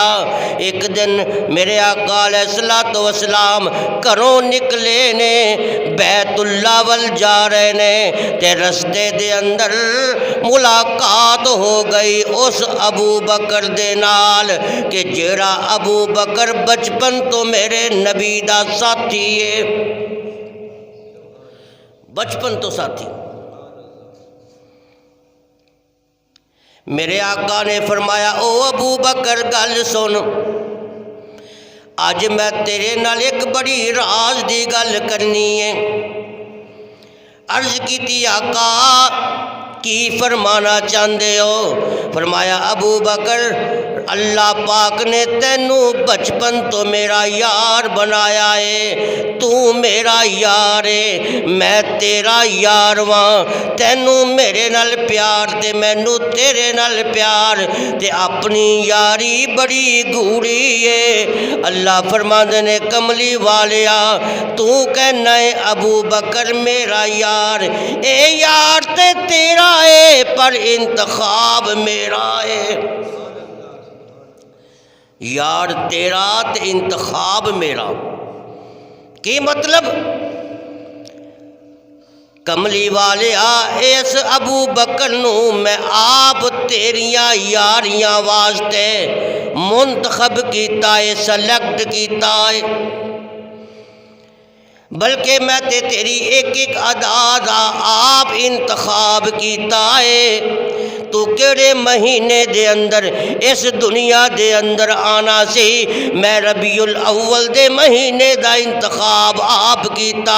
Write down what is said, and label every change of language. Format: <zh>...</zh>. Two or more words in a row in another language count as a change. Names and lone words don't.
<pa>ایک دن میرے آقا</pa> <ar>علیہ الصلوۃ والسلام</ar> <pa>گھروں نکلے نے، بیت اللہ ول جا رہے نے، تے رستے دے اندر ملاقات ہو گئی اس ابو بکر دے نال کہ جیڑا ابو بکر بچپن تو میرے نبی دا ساتھی ہے، بچپن تو ساتھی۔ میرے آقا نے فرمایا او ابو بکر گل سن، اج میں تیرے نال ایک بڑی راز دی گل کرنی ہے۔ عرض کیتی آقا کی فرمانا چاہندے ہو؟ فرمایا ابو بکر اللہ پاک نے تینوں بچپن تو میرا یار بنایا ہے، تو میرا یار ہے، میں تیرا یار واں، تینوں میرے نال پیار تے مینوں تیرے نال پیار، تے اپنی یاری بڑی گوڑی ہے۔ اللہ فرماندے نے کملی والیا تو کہنا ہے ابو بکر میرا یار، اے یار تے تیرا ہے پر انتخاب میرا ہے، یار تیرا تے انتخاب میرا۔ کی مطلب؟ کملی والیا اس ابو بکر نو میں آپ تیریاں یاریاں واسطے منتخب کیتا ہے، سلیکٹ کیتا ہے، بلکہ میں تے تیری ایک ایک ادا دا آپ انتخاب کیتا ہے۔ تو کیڑے مہینے دے اندر اس دنیا دے اندر آنا سی، میں ربیع الاول دے مہینے دا انتخاب آپ کیتا۔</pa>